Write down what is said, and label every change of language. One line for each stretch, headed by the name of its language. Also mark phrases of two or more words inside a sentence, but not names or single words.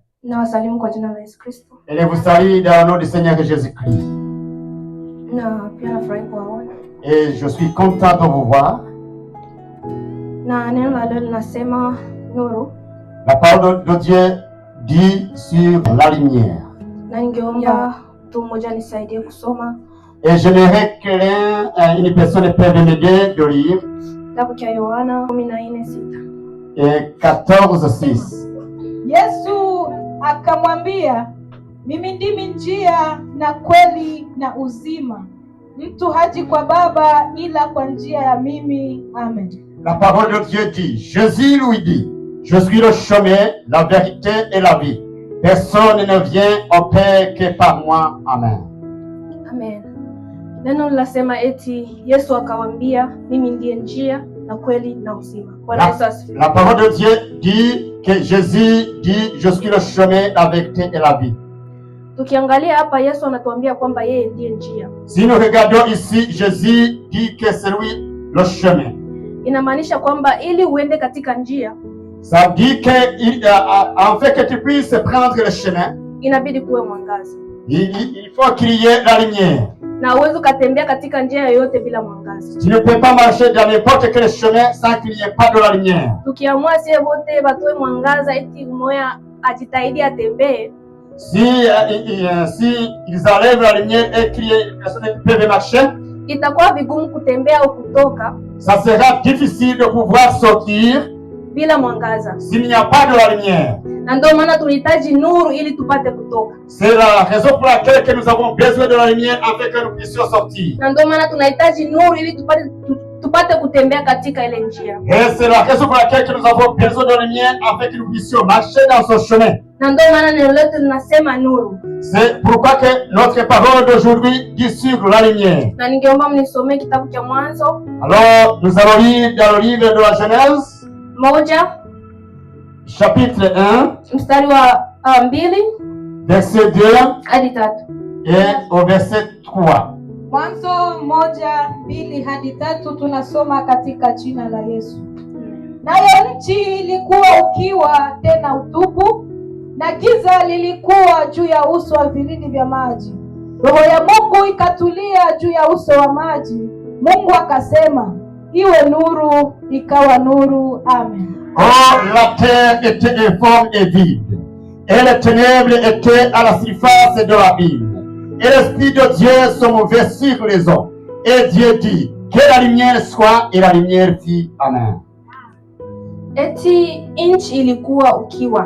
Swahili: Na wasalimu kwa jina la Yesu Kristo.
French: Et vous salue dans le nom du Seigneur Jésus-Christ.
Swahili: Na pia nafurahi kuwaona.
French: Et je suis content de vous voir.
Swahili: Na neno la leo linasema nuru.
French: La parole de Dieu dit sur la lumière.
Swahili: Na ningeomba mtu mmoja nisaidie kusoma.
French: Et j'aimerais que une personne peut m'aider de lire.
Swahili: Kitabu cha Yohana 14:6.
French: Et 14:6.
Swahili: Yesu akamwambia, mimi ndimi njia na kweli na uzima. Mtu haji kwa Baba ila kwa njia ya mimi. Amen.
French: La parole de Dieu dit, Jésus lui dit, je suis le chemin, la vérité et la vie. Personne ne vient au Père que par moi. Amen. Amen.
Swahili: Neno linasema eti Yesu akamwambia, mimi ndiye njia na kweli na uzima. Bwana Yesu asifiwe.
French: La parole de Dieu dit que Jésus dit, je suis le chemin, la vérité et la vie.
Swahili: Tukiangalia hapa Yesu anatuambia kwamba yeye ndiye njia.
French: Si nous regardons ici, Jésus dit que c'est lui le chemin.
Swahili: Inamaanisha kwamba ili uende katika njia,
French: ça dit que en fait que tu puisses prendre le chemin,
Swahili: inabidi kuwe mwangaza.
French: Il faut qu'il y ait la lumière.
Swahili: Na uwezo kutembea katika njia yoyote bila mwangaza.
French: Tu ne peux pas marcher dans n'importe quel chemin sans qu'il n'y ait pas de la lumière.
Swahili: Tukiamua sie wote batoe mwangaza eti mmoja ajitahidi atembee,
French: si ils enlèvent la lumière et qu'il y ait personne qui peut marcher,
Swahili: itakuwa vigumu kutembea au kutoka.
French: Ça sera difficile de pouvoir sortir
Swahili: bila mwangaza.
French: S'il n'y a pas de la lumière.
Swahili: Na ndio maana tunahitaji nuru ili tupate kutoka.
French: C'est la raison pour laquelle que nous avons besoin de la lumière afin que nous puissions sortir.
Swahili: Na ndio maana tunahitaji nuru ili tupate kutembea katika ile njia.
French: Et c'est la raison pour laquelle que nous avons besoin de la lumière afin que nous puissions marcher dans ce chemin.
Swahili: Na ndio maana neno letu linasema nuru.
French: C'est pourquoi que notre parole d'aujourd'hui dit sur la lumière.
Swahili: Na ningeomba mnisomee kitabu cha Mwanzo.
French: Alors, nous allons lire dans le livre de la Genèse.
Swahili: Moja.
French: Chapitre 1.
Swahili: Mstari wa 2.
French: Verset 2.
Swahili: Hadi 3.
French: Et au verset 3.
Swahili: Mwanzo 1:2 hadi 3 tunasoma katika jina la Yesu. Nayo nchi ilikuwa ukiwa tena utupu, na giza lilikuwa juu ya uso wa vilindi vya maji. Roho ya Mungu ikatulia juu ya uso wa maji. Mungu akasema, iwe nuru, ikawa nuru. Amen.
French: Or la terre était informe et vide, et les ténèbres étaient à la surface de l'abîme, et l'Esprit de Dieu se mouvait sur les eaux. Et Dieu dit, que la lumière soit, et la lumière fit. Amen.
Swahili: Eti nchi ilikuwa ukiwa.